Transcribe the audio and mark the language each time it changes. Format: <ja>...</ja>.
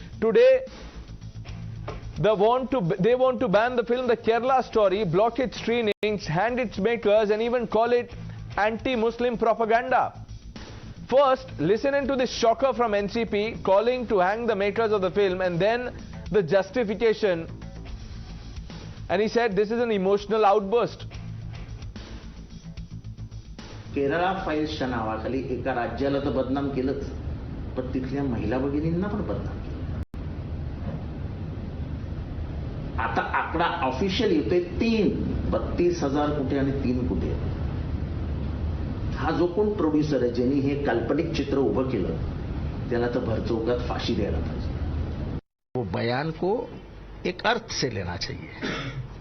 <en>Today, they want to ban the film The Kerala Story, block its screenings, hand its makers, and even call it anti-Muslim propaganda. First, listen into this shocker from NCP calling to hang the makers of the film, and then the justification. And he said this is an emotional outburst.</en> <mr>Kerala फाईल्सच्या नावाखाली एका राज्याला तर बदनाम केलंच, पण तिथल्या महिला भगिनींना पण बदनाम केलं. आता आकडा ऑफिशियल येतोय 32,000 कुठे आणि 3 कुठे. हा जो कोण प्रोड्युसर आहे ज्यांनी हे काल्पनिक चित्र उभं केलं त्याला तर भरचौकात फाशी द्यायला पाहिजे.</mr> <hi>वो बयान को एक अर्थ से लेना चाहिए.</hi>